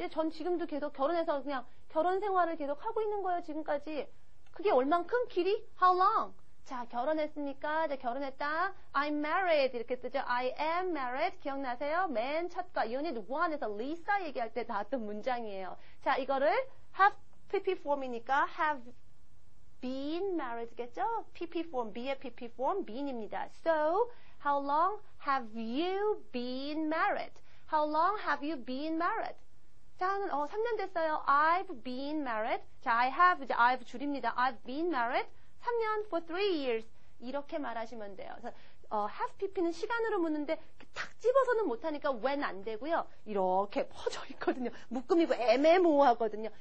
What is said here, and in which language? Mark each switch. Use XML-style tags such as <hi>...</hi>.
<ko>전 지금도 계속 결혼해서 그냥 결혼 생활을 계속 하고 있는 거예요, 지금까지. 그게 얼만큼? 길이? How long? 자, 결혼했으니까, 이제 결혼했다.</ko> <en>I'm married.</en> <ko>이렇게 뜨죠.</ko> <en>I am married.</en> <ko>기억나세요? 맨 첫과 Unit 1에서 리사 얘기할 때 나왔던 문장이에요. 자, 이거를 have pp form이니까 have been married겠죠? pp form, be의 pp form, been입니다.</ko> <en>So, how long have you been married? How long have you been married?</en> <ko>자, 3년 됐어요.</ko> <en>I've been married.</en> <ko>자, I have, 이제 I've 줄입니다.</ko> <en>I've been married. 3년 for 3 years.</en> <ko>이렇게 말하시면 돼요. 그래서, have pp는 시간으로 묻는데 탁 집어서는 못하니까 when 안 되고요. 이렇게 퍼져 있거든요. 묶음이고 애매모호하거든요.</ko>